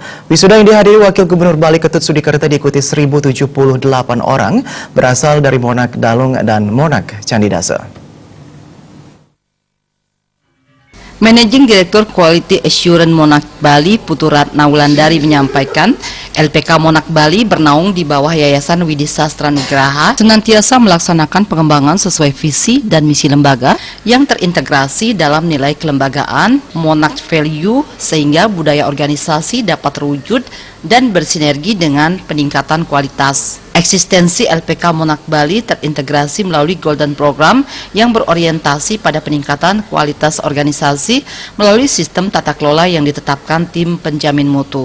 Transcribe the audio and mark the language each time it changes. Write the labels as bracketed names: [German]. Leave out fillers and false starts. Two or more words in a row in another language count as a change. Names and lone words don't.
[Indonesian] Wisuda yang dihadiri Wakil Gubernur Bali Ketut Sudikerta diikuti 1.078 orang berasal dari Monak Dalung dan Monak Candidase. Managing Director Quality Assurance Monak Bali Putu Ratna Wulandari menyampaikan, LPK Monak Bali bernaung di bawah Yayasan Widhi Sastra Nugraha senantiasa melaksanakan pengembangan sesuai visi dan misi lembaga yang terintegrasi dalam nilai kelembagaan, Monak Value, sehingga budaya organisasi dapat terwujud dan bersinergi dengan peningkatan kualitas. Eksistensi LPK Monak Bali terintegrasi melalui Golden Program yang berorientasi pada peningkatan kualitas organisasi melalui sistem tata kelola yang ditetapkan tim penjamin mutu.